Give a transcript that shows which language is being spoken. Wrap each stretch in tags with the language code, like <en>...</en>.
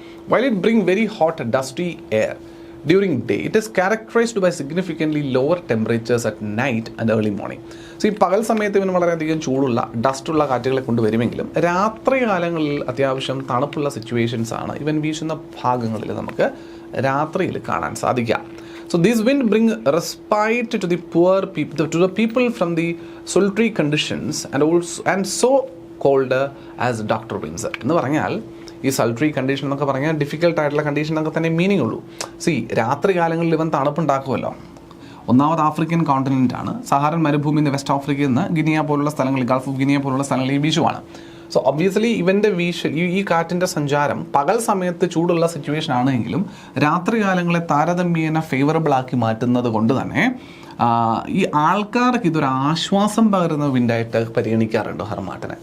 <en>While it brings very hot, dusty air during day, it is characterized by significantly lower temperatures at night and early morning.</en> <ml>So ഈ പകൽ സമയത്ത് ഇവന് വളരെയധികം ചൂടുള്ള ഡസ്റ്റുള്ള കാറ്റുകളെ കൊണ്ടുവരുമെങ്കിലും രാത്രി കാലങ്ങളിൽ അത്യാവശ്യം തണുപ്പുള്ള സിറ്റുവേഷൻസ് ആണ് ഇവൻ വീശുന്ന ഭാഗങ്ങളിൽ നമുക്ക് രാത്രിയിൽ കാണാൻ സാധിക്കുക.</ml> <en>So this wind bring respite to the poor people, to the people from the sultry conditions and so called as doctor winds.</en> <ml>എന്ന് പറഞ്ഞാൽ ഈ സൾട്രി കണ്ടീഷൻ എന്നൊക്കെ പറഞ്ഞാൽ ഡിഫിക്കൽട്ട് ആയിട്ടുള്ള കണ്ടീഷൻ എന്നൊക്കെ തന്നെ മീനിങ് ഉള്ളൂ. രാത്രി കാലങ്ങളിൽ ഇവൻ തണുപ്പുണ്ടാക്കുമല്ലോ. ഒന്നാമത് ആഫ്രിക്കൻ കോണ്ടിനെൻ്റ് ആണ്. സഹാറൻ മരുഭൂമിയിൽ നിന്ന് വെസ്റ്റ് ആഫ്രിക്കയിൽ നിന്ന് ഗിനിയ പോലുള്ള സ്ഥലങ്ങളിൽ, ഗൾഫ് ഓഫ് ഗിനിയ പോലുള്ള സ്ഥലങ്ങളിൽ വീശുവാണ്. സോ ഒബ്വിയസ്ലി ഇവൻ്റെ ഈ കാറ്റിൻ്റെ സഞ്ചാരം പകൽ സമയത്ത് ചൂടുള്ള സിറ്റുവേഷൻ ആണെങ്കിലും രാത്രി കാലങ്ങളെ താരതമ്യേന ഫേവറബിൾ ആക്കി മാറ്റുന്നത് കൊണ്ട് തന്നെ ഈ ആൾക്കാർക്ക് ഇതൊരു ആശ്വാസം പകരുന്ന വിൻഡായിട്ട് പരിഗണിക്കാറുണ്ട് ഹർമാട്ടനെ.</ml>